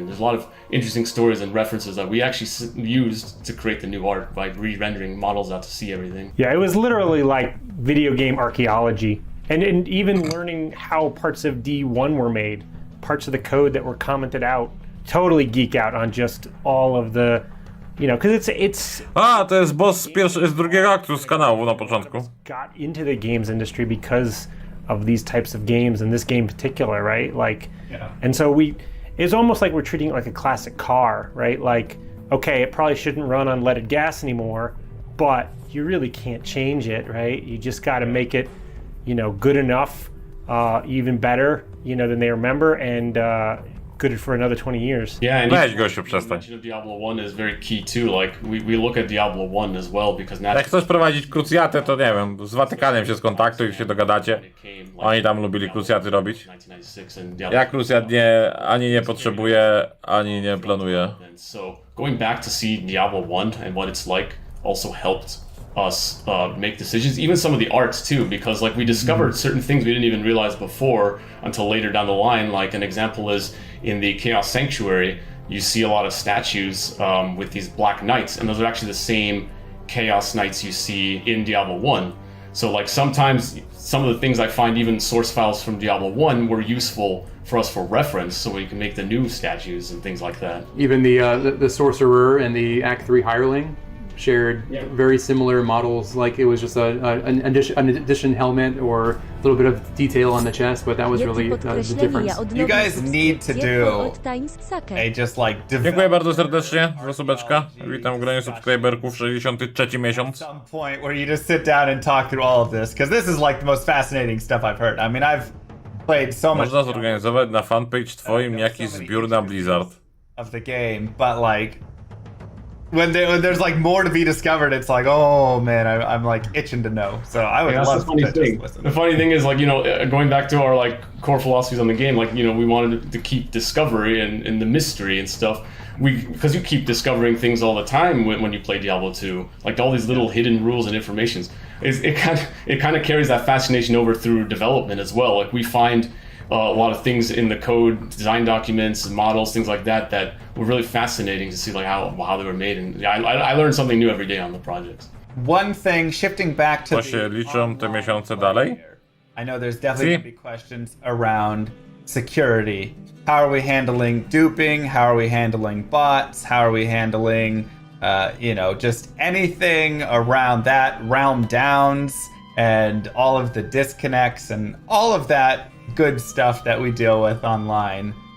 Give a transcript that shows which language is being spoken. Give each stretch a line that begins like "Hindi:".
English: And there's a lot of interesting stories and references that we actually used to create the new art by re-rendering models out to see everything. Yeah, it was literally like video game archaeology, and even learning how parts of D1 were made, parts of the code that were commented out. Totally geek out on just all of the, you know, because it's.
Polish: To jest boss z drugiego aktu z kanału na początku.
English: Got into the games industry because of these types of games, and this game in particular, right? Like, and so it's almost like we're treating it like a classic car, right? Like, okay, it probably shouldn't run on leaded gas anymore, but you really can't change it, right? You just got to make it, you know, good enough, even better, you know, than they remember, and good for another 20 years. Yeah, and
Polish: gościu, przestań.
English: mention of Diablo 1 is very key too. Like, we look at Diablo 1 as well, because
Polish: Jak chcesz prowadzić krucjatę, to nie wiem, z Watykanem się skontaktuj i się dogadacie. Oni tam lubili krucjaty robić. Ja krucjat ani nie potrzebuję, ani nie planuję.
English: So going back to see Diablo 1 and what it's like also helped us make decisions. Even some of the arts too, because like we discovered certain things we didn't even realize before until later down the line. Like an example is in the Chaos Sanctuary, you see a lot of statues with these black knights, and those are actually the same Chaos Knights you see in Diablo 1. So like sometimes some of the things I find, even source files from Diablo 1, were useful for us for reference, so we can make the new statues and things like that. Even the sorcerer and the Act 3 hireling shared very similar models. Like it was just an addition helmet or a little bit of detail on the chest, but that was really the difference. You guys need to do a just like
Polish: Dziękuję bardzo serdecznie za subeczka. Witam w gronie subskryberków, 63 miesiąc.
English: some point where you just sit down and talk through all of this, because this is like the most fascinating stuff I've heard. I mean, I've played so much
Polish: Można zorganizować na fanpage twoim jakiś zbiór na Blizzard.
English: of the game, but like when there's like more to be discovered, it's like, oh man, I'm like itching to know. So I would That's love the funny to thing. just listen. The funny thing is, like, you know, going back to our like core philosophies on the game, like, you know, we wanted to keep discovery and the mystery and stuff. Because you keep discovering things all the time when you play Diablo 2, like all these little hidden rules and informations. It kind of carries that fascination over through development as well. Like we find a lot of things in the code, design documents, models, things like that, that were really fascinating to see, like how they were made. And I learned something new every day on the projects. One thing, shifting back to
Polish: To się liczą te miesiące dalej?
English: I know there's definitely going to be questions around security. How are we handling duping? How are we handling bots? How are we handling, just anything around that, realm downs, and all of the disconnects and all of that good stuff that we deal with online?